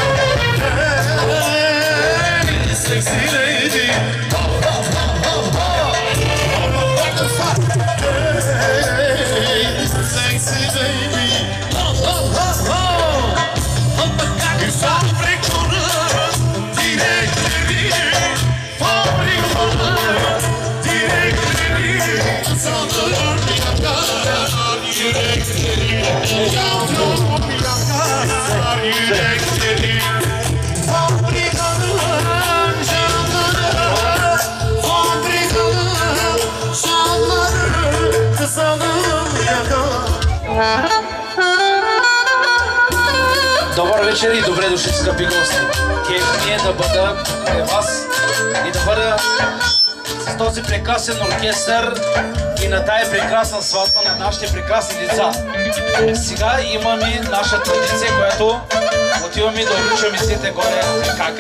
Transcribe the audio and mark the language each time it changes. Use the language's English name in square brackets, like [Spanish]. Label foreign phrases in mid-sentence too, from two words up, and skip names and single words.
[English] Hey, sexy lady. Hey, sexy baby. [Turkish] Fabrikanın direkleri, fabrikanın direkleri sanırım yakar yürekleri, yavrum yakar yürekleri. Fabrikanın canları, fabrikanın canları sanırım yakar. [Bulgarian] Добър вечер и добре дошли, скъпи гости! Кеф ми е да бъда при вас и да бъда с този прекрасен оркестър и на тая прекрасна сватба на нашите прекрасни деца. Сега имаме наша традиция, която отиваме да обричаме сите горе какай.